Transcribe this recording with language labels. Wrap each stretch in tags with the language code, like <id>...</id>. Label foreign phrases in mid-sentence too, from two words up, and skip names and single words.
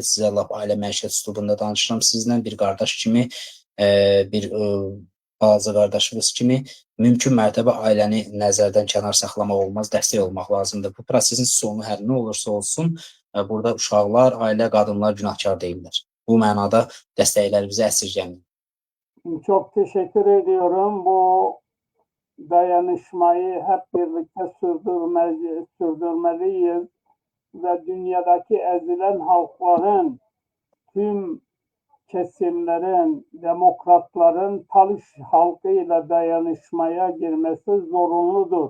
<az>Sizə lap ailə məişət üslubunda danışıram sizlə. Bir qardaş kimi, bir balaca qardaşımız kimi mümkün mərtəbə ailəni nəzərdən kənar saxlamaq olmaz, dəstək olmaq lazımdır. Bu prosesin sonu hər nə olursa olsun, burada uşaqlar, ailə, qadınlar günahkar deyirlər. Bu mənada dəstəklərimizi əsirgəmin.</az> <tr>Çok teşekkür ediyorum. Bu dayanışmayı hep birlikte sürdürmeliyiz. Ve dünyadaki ezilen halkların, tüm kesimlerin, demokratların Talış halkıyla dayanışmaya girmesi zorunludur.</tr>